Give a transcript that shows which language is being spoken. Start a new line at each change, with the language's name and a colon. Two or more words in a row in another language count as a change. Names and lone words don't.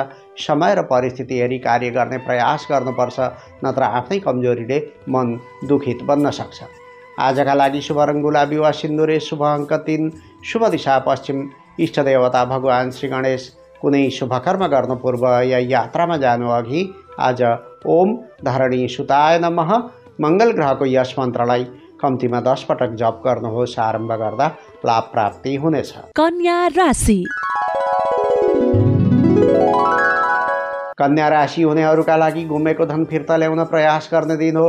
Nepali: समय र परिस्थिति हेरी कार्य गर्ने प्रयास गर्नुपर्छ, नत्र आफ्नै कमजोरीले मन दुखित बन्न सक्छ। आजका लागि शुभ रङ गुलाबी वा सिन्दुरे, शुभ अङ्क 3, शुभ दिशा पश्चिम। इष्ट देवता भगवान श्री गणेश। कुनै शुभकर्म गर्नु पूर्व या यात्रामा जानु अघि आज
Sanskrit: ओम धरणी सुताय नमः
Nepali: मङ्गल ग्रहको यस मन्त्रलाई कम्तीमा 10 पटक जप गर्नुहोस्। आरम्भ गर्दा लाभ प्राप्ति हुनेछ। कन्या राशि। कन्या राशि हुनेहरूका लागि गुमेको धन फिर्ता ल्याउन प्रयास गर्ने दिन हो।